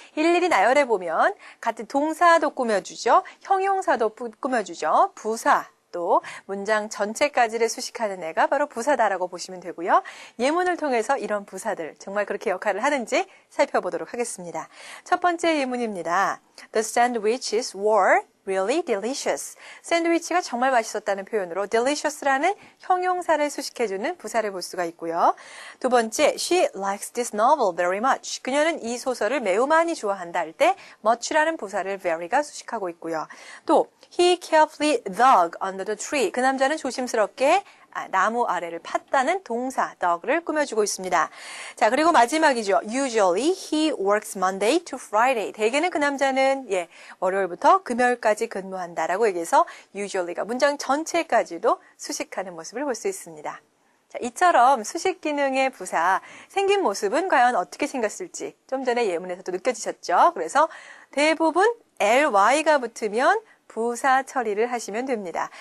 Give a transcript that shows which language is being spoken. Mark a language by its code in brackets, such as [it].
[ko] 일일이 나열해 보면 같은 동사도 꾸며주죠. 형용사도 꾸며주죠. 부사 또 문장 전체까지를 수식하는 애가 바로 부사다라고 보시면 되고요. 예문을 통해서 이런 부사들 정말 그렇게 역할을 하는지 살펴보도록 하겠습니다. 첫 번째 예문입니다. [en] The sandwiches were really delicious. [ko] 샌드위치가 정말 맛있었다는 표현으로 delicious라는 형용사를 수식해주는 부사를 볼 수가 있고요. 두 번째, [en] she likes this novel very much. [ko] 그녀는 이 소설을 매우 많이 좋아한다 할 때 much라는 부사를 very가 수식하고 있고요. [en] 또 he carefully dug under the tree. [ko] 그 남자는 조심스럽게 나무 아래를 팠다는 동사 dug를 꾸며주고 있습니다. 자, 그리고 마지막이죠. [en] Usually he works Monday to Friday. [ko] 대개는 그 남자는 월요일부터 금요일까지 근무한다라고 얘기해서 usually가 문장 전체까지도 수식하는 모습을 볼 수 있습니다. 자, 이처럼 수식 기능의 부사 생긴 모습은 과연 어떻게 생겼을지 좀 전에 예문에서도 느껴지셨죠? 그래서 대부분 ly가 붙으면 부사 처리를 하시면 됩니다.